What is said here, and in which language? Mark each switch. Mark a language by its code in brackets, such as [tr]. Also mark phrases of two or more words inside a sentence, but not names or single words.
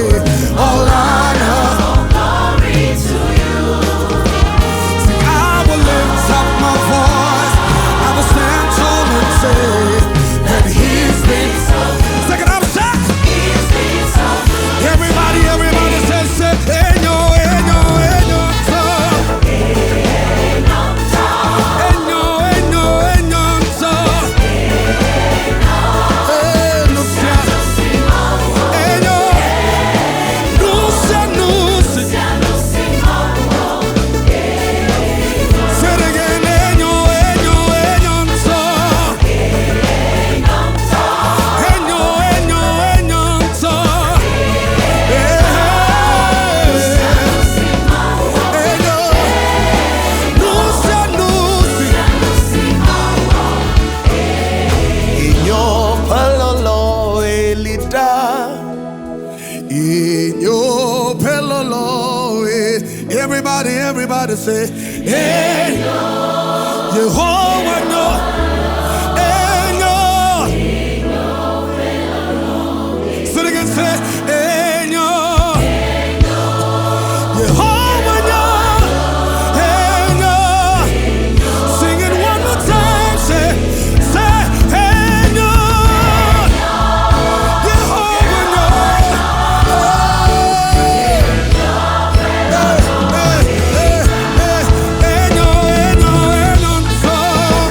[en] All honor, glory to you. I will lift up my voice. I will stand tall and say that he's been so. Second up, shout. He's been so good. Everybody, everybody say, [ee] Enyo, Enyo, Enyo, so. Enyo, Enyo, Enyo, so. [en] Hey, Lucia. Enyo. Lucia, Lucia. Say it again, [ee] Enyo, Enyo, Enyo, so. Enyo, Enyo, Enyo, so. [en] Yeah. [ee] Enyo. [en] Lucia, Lucia. [ee] Enyo, lɔlɔ, elida. Enyo, lɔlɔ, [en] everybody, everybody say, [ee] Enyo, Jehovah, no. Enyo. [en] Say it again, say, [ee] Enyo, Jehovah, no. Enyo. [en] Sing it one more time, say, [ee] Enyo, Jehovah, no. Enyo, Enyo, Enyo, so.